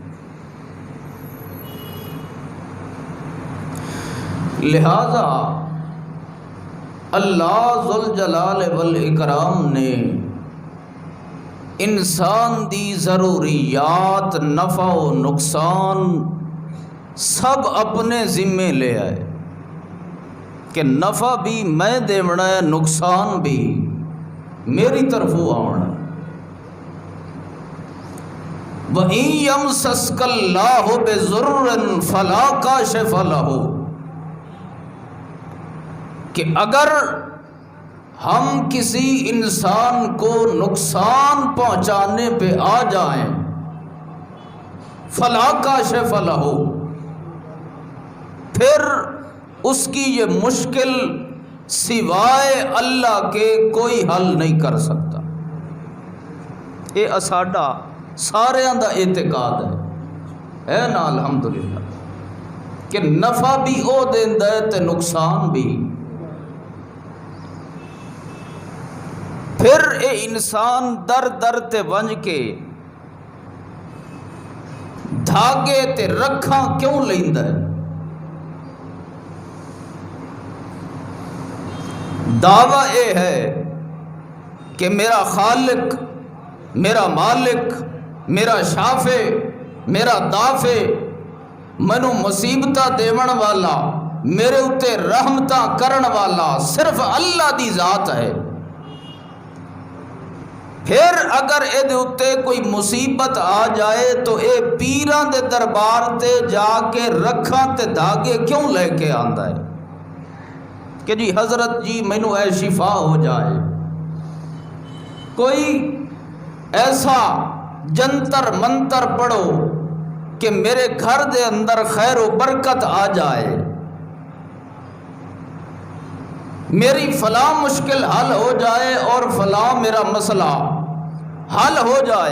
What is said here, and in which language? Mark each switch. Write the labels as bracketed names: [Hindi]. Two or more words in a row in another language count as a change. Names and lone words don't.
[Punjabi] لہذا اللہ ذوالجلال والاکرام نے انسان دی ضروریات، نفع و نقصان سب اپنے ذمے لے آئے کہ نفع بھی میں دیونا ہے، نقصان بھی میری طرفوں آنا۔ [Arabic] وَإِن يَمْسَسْكَ اللَّهُ بِضُرٍّ فَلَا كَاشِفَ لَهُ، [Urdu] کہ اگر ہم کسی انسان کو نقصان پہنچانے پہ آ جائیں [Arabic] فَلَا كَاشِفَ لَهُ، [Urdu] پھر اس کی یہ مشکل سوائے اللہ کے کوئی حل نہیں کر سکتا۔ [Punjabi] یہ ساڈا ساریاں دا اعتقاد ہے نا الحمدللہ، کہ نفع بھی او دیندا ہے تے نقصان بھی۔ پھر اے انسان در در تے ونج کے دھاگے تے رکھاں کیوں لیندا ہے؟ [Urdu] دعویٰ یہ ہے کہ میرا خالق، میرا مالک، میرا شافع، میرا دافع، [Punjabi] مینوں مصیبتاں دیون والا، میرے اتے رحمتاں کرن والا صرف اللہ دی ذات ہے۔ پھر اگر اے دے اتے کوئی مصیبت آ جائے تو اے پیراں دے دربار تے جا کے رکھاں تے دھاگے کیوں لے کے آندا ہے کہ جی حضرت جی مینوں اے شفا ہو جائے، [Urdu] کوئی ایسا جنتر منتر پڑھو کہ میرے گھر دے اندر خیر و برکت آ جائے، میری فلاں مشکل حل ہو جائے اور فلاں میرا مسئلہ حل ہو جائے۔